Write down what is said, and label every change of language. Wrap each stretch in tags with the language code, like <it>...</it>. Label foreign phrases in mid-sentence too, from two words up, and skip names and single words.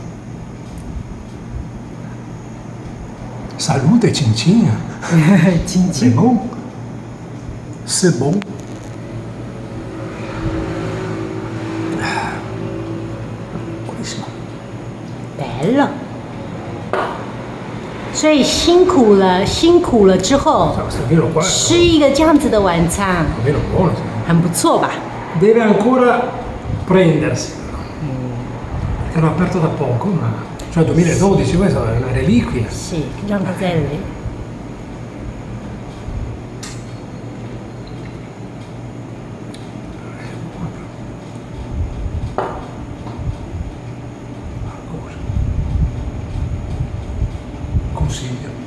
<it>Salute Cincina.</it> <fr>C'est bon. C'est bon.</fr> <it>Buonissimo. Bello.</it> <zh>所以辛苦了，辛苦了之后，</zh> <it>Questo vino qua</it> <zh>吃一个这样子的晚餐，</zh> <it>è un vino buono.</it> <zh>很不错吧？</zh> <it>Deve ancora prendersi, perché l'ho aperto da poco, ma cioè 2012, questa è una reliquia.</it> <zh>是，让它在里。</zh> <it>Consiglio.</it>